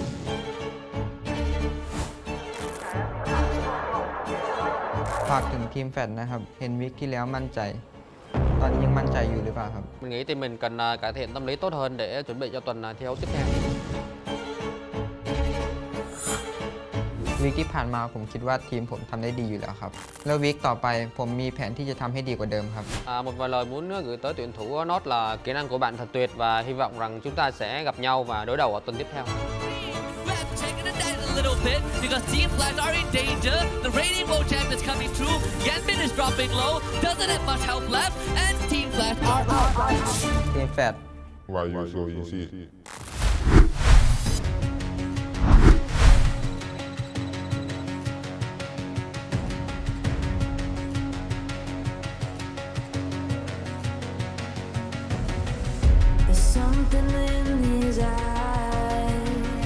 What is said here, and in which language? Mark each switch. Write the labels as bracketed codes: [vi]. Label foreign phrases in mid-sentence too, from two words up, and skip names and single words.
[th] ฝากถึงทีมแฟดนะครับเห็นวิกที่แล้วมั่นใจตอนนี้ยังมั่นใจอยู่หรือเปล่าครับ [vi] Mình nghĩ team mình cần cải thiện tâm lý tốt hơn để chuẩn bị cho tuần thi đấu tiếp theo. [th] วีคที่ผ่านมาผมคิดว่าทีมผมทำได้ดีอยู่แล้วครับแล้ววีคต่อไปผมมีแผนที่จะทำให้ดีกว่าเดิมครับ [vi] Một vài lời muốn gửi tới tuyển thủ Nốt là kỹ năng của bạn thật tuyệt và hy vọng rằng chúng ta sẽ gặp nhau và đối đầu ở tuần tiếp theo. [en] Little bit because Team Flash are in danger. The Radiant World Champ is coming through. Yanbin is dropping low. Doesn't have much help left, and Team Flash are out. [th] ทีมแฟด [en] Why you so easy? There's something in his eyes.